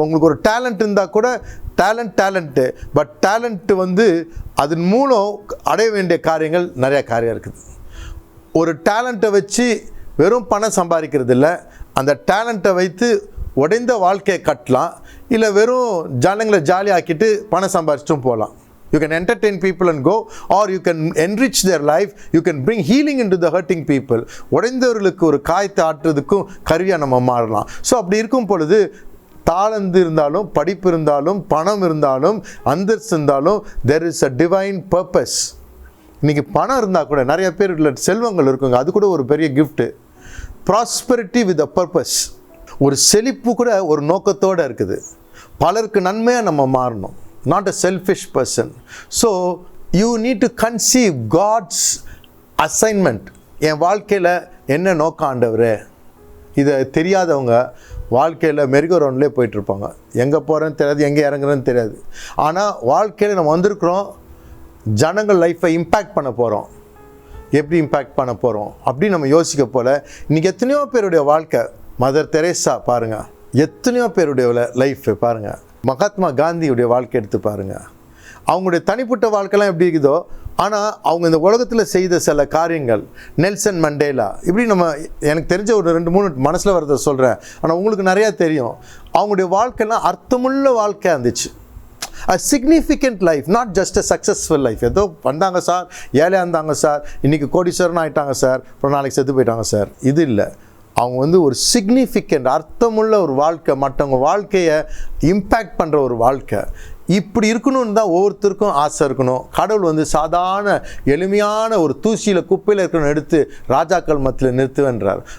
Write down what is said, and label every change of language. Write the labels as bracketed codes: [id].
[ta] உங்களுக்கு ஒரு டேலண்ட் இருந்தால் கூட டேலண்ட்டு, பட் டேலண்ட்டு அதன் மூலம் அடைய வேண்டிய காரியங்கள் நிறையா காரியம் இருக்குது. ஒரு டேலண்ட்டை வச்சு வெறும் பணம் சம்பாதிக்கிறது இல்லை, அந்த டேலண்ட்டை வைத்து உடைந்த வாழ்க்கையை கட்டலாம், இல்லை வெறும் ஜனங்களை ஜாலியாக்கிட்டு பணம் சம்பாதிச்சிட்டும் போகலாம். [en] You can entertain people and go, or you can enrich their life. You can bring healing into the hurting people. [ta] உடைந்தவர்களுக்கு ஒரு காயத்தை ஆற்றுறதுக்கும் கருவியாக நம்ம மாறலாம். ஸோ அப்படி இருக்கும் பொழுது தாளந்து இருந்தாலும், படிப்பு இருந்தாலும், பணம் இருந்தாலும், அந்தஸ்து இருந்தாலும், [en] there is a divine purpose. [ta] இன்றைக்கி பணம் இருந்தால் கூட நிறைய பேர் செல்வங்கள் இருக்குங்க, அது கூட ஒரு பெரிய gift. [en] Prosperity with a purpose. [ta] ஒரு செழிப்பு கூட ஒரு நோக்கத்தோடு இருக்குது. பலருக்கு நன்மையாக நம்ம மாறணும். [en] Not a selfish person. So you need to conceive God's assignment. [ta] என் வாழ்க்கையில் என்ன நோக்கம் ஆண்டவரே? இதை தெரியாதவங்க வாழ்க்கையில் மெருகரவுண்ட்லேயே போயிட்டுருப்பாங்க. எங்கே போகிறேன்னு தெரியாது, எங்கே இறங்குறேன்னு தெரியாது. ஆனால் வாழ்க்கையில் நம்ம வந்திருக்கிறோம், ஜனங்கள் லைஃப்பை இம்பேக்ட் பண்ண போகிறோம். எப்படி இம்பேக்ட் பண்ண போகிறோம் அப்படின்னு நம்ம யோசிக்க போல் இன்றைக்கி எத்தனையோ பேருடைய வாழ்க்கை, மதர் தெரேசா பாருங்கள், எத்தனையோ பேருடைய லைஃப் பாருங்கள், மகாத்மா காந்தியுடைய வாழ்க்கை எடுத்து பாருங்கள். அவங்களுடைய தனிப்பட்ட வாழ்க்கைலாம் எப்படி இருக்குதோ, ஆனால் அவங்க இந்த உலகத்தில் செய்த சில காரியங்கள், நெல்சன் மண்டேலா, இப்படி நம்ம எனக்கு தெரிஞ்ச ஒரு 2-3 மனசில் வரதை சொல்கிறேன். ஆனால் உங்களுக்கு நிறையா தெரியும். அவங்களுடைய வாழ்க்கைலாம் அர்த்தமுள்ள வாழ்க்கையாக இருந்துச்சு. [en] a significant life, not just a successful life. [ta] ஏதோ வந்தாங்க சார், ஏழையாக இருந்தாங்க சார், இன்றைக்கி கோடீஸ்வரன் ஆகிட்டாங்க சார், அப்புறம் நாளைக்கு செத்து போயிட்டாங்க சார், இது இல்லை. அவங்க ஒரு சிக்னிஃபிகண்ட் அர்த்தமுள்ள ஒரு வாழ்க்கை, மற்றவங்க வாழ்க்கையை இம்பேக்ட் பண்ணுற ஒரு வாழ்க்கை. இப்படி இருக்கணும்னு தான் ஒவ்வொருத்தருக்கும் ஆசை இருக்கணும். கடவுள் சாதாரண எளிமையான ஒரு தூசியில் குப்பையில் இருக்கணும் எடுத்து ராஜாக்கள் மத்தியில் நிறுத்துவன்றார்.